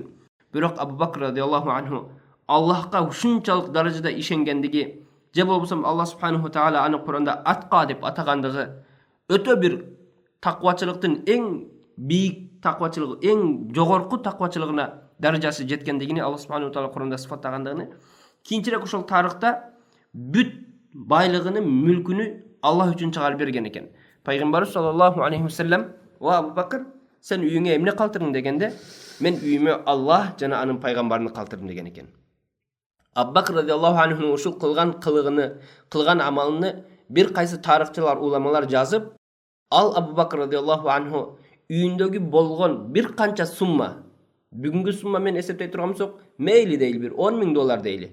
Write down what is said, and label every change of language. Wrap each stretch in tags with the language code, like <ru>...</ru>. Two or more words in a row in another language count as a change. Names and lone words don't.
<ky>Бирок Абу Бакр</ky> <ar>رضي الله عنه</ar> <ky>Аллахка ушунчалык даражада ишенгендиги, же болбосо</ky> <ar>الله سبحانه تعالى</ar> <ky>аны Куранда атка деп атагандыгы, өтө бир таквачылыктын эң бийик таквачылыгы, эң жогорку таквачылыгына даражасы жеткендигини</ky> <ar>الله سبحانه تعالى</ar> <ky>Куранда сыфаттагандыгын, кийинчерээк ошол тарыхта бүт байлыгын, мүлкүнү Аллах үчүн чыгарып берген экен. Пайгамбар</ky> <ar>صلى الله عليه وسلم:</ar> <ky>"Ва Абу Бакр, сен үйүңө эмне калтырдың?" дегенде, "Мен үйүмө Аллах жана анын пайгамбарын калтырдым" деген экен. Абу Бакр</ky> <ar>رضي الله عنه</ar> <ky>ушул кылган кылыгыны, кылган амалыны бир кайсы тарыхчылар, уламалар жазып, ал Абу Бакр</ky> <ar>رضي الله عنه</ar> <ky>үйүндөгү болгон бир канча сумма, бүгүнкү сумма мен эсептей турган болсок, мейли дейли бир $10,000 дейли.</ky>